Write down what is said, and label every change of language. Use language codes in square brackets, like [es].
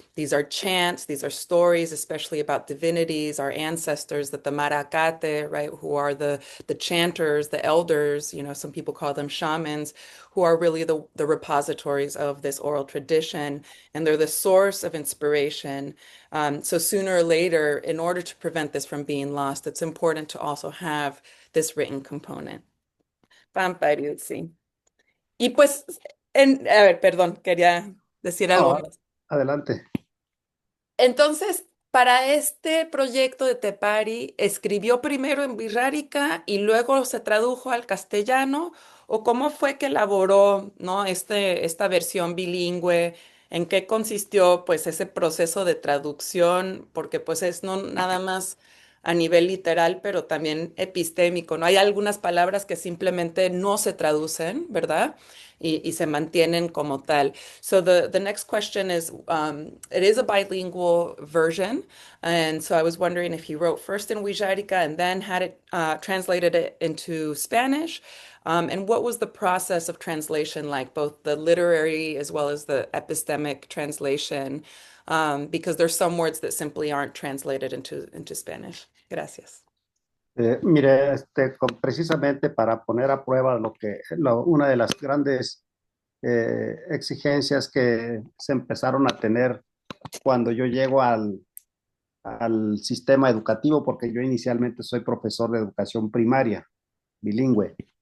[en] These are chants, these are stories, especially about divinities, our ancestors, that the maracate, right, who are the chanters, the elders, some people call them shamans, who are really the repositories of this oral tradition, and they're the source of inspiration. So sooner or later, in order to prevent this from being lost, it's important to also have this written component. Pampariuzzi. [es] Y pues, a ver, perdón, quería decir algo No, más. adelante. Entonces, para este proyecto de Tepari, ¿escribió primero en Wixárika y luego se tradujo al castellano? ¿O cómo fue que elaboró, ¿no? Esta versión bilingüe? ¿En qué consistió, pues, ese proceso de traducción? Porque, pues, es no nada más a nivel literal, pero también epistémico, ¿no? Hay algunas palabras que simplemente no se traducen, ¿verdad? Y se mantienen como tal. [en] So the next question is, it is a bilingual version, and so I was wondering if he wrote first in Wixárika and then had it translated it into Spanish, and what was the process of translation like, both the literary as well as the epistemic translation, because there's some words that simply aren't translated into Spanish. [es] Gracias. Mire, precisamente para poner a prueba una de las grandes exigencias que se empezaron a tener cuando yo llego al sistema educativo, porque yo inicialmente soy profesor de educación primaria, bilingüe.